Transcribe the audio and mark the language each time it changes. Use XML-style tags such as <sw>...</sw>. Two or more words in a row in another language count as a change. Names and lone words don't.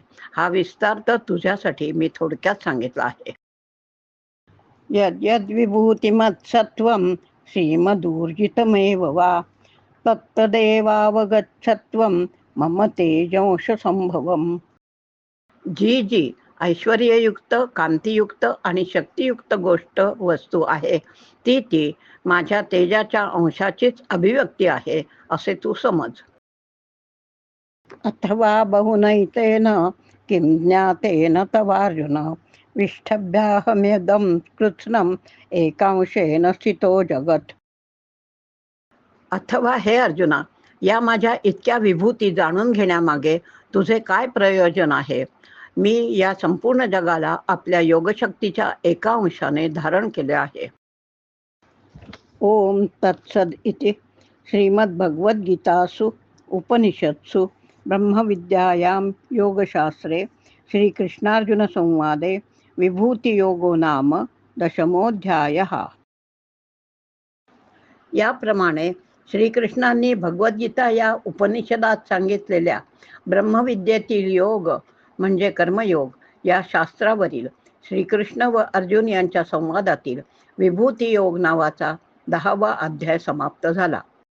<mr>हा विस्तार तर तुझ्यासाठी मी थोडक्यात सांगितला आहे.</mr> <sa>यद्यद् विभूतिमत्सत्वं श्रीमदूर्जितमेव वा तत्तदेवावगच्छत्वं मम तेजंश संभवम्.</sa> <mr>जी जी ऐश्वर्ययुक्त, कांतियुक्त आणि शक्तियुक्त गोष्ट वस्तू आहे ती ती माझ्या तेजाच्या अंशाचीच अभिव्यक्ती आहे असे तू समज.</mr> <sa>अथवा बहुनैतेन किं ज्ञातेन तवार्जुन विष्ठभ्याहमेदं कृत्स्नम् एकांशेन स्थितो जगत्.</sa> <mr>अथवा हे अर्जुना, या माझ्या इतक्या विभूती जाणून घेण्यामागे तुझे काय प्रयोजन आहे? मी या संपूर्ण जगाला आपल्या योगशक्तीच्या एका अंशाने धारण केले आहे.</mr> <sa>ओम तत्सद इति श्रीमद्भगवद्गीतासु उपनिषत्सु ब्रह्मविद्यायां योगशास्त्रे श्रीकृष्णार्जुनसंवादे विभूतियोगो नाम 10मोऽध्यायः.</sa> <mr>याप्रमाणे श्रीकृष्णांनी भगवद्गीता या उपनिषदात सांगितलेल्या ब्रह्मविद्येतील योग म्हणजे कर्मयोग या शास्त्रावरील श्रीकृष्ण व अर्जुन यांच्या संवादातील विभूती योग नावाचा 10वा अध्याय समाप्त झाला.</mr>